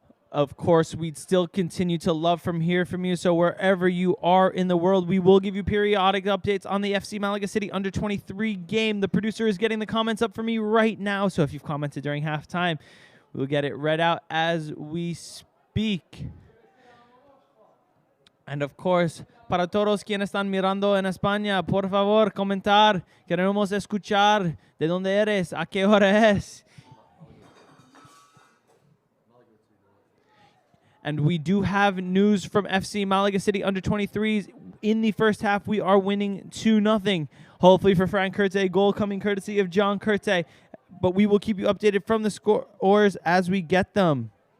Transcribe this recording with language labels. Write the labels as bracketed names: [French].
[English] Of course, we'd still continue to love from you, so wherever you are in the world, we will give you periodic updates on the FC Malaga City Under-23 game. The producer is getting the comments up for me right now, so if you've commented during halftime, we'll get it read out as we speak. And of course, [Spanish] para todos quienes están mirando en España, por favor, comentar. Queremos escuchar de dónde eres, a qué hora es. [English] And we do have news from FC Malaga City Under-23s. In the first half, we are winning 2-0. Hopefully for Frank Curte, goal coming courtesy of John Curte. But we will keep you updated from the scores as we get them.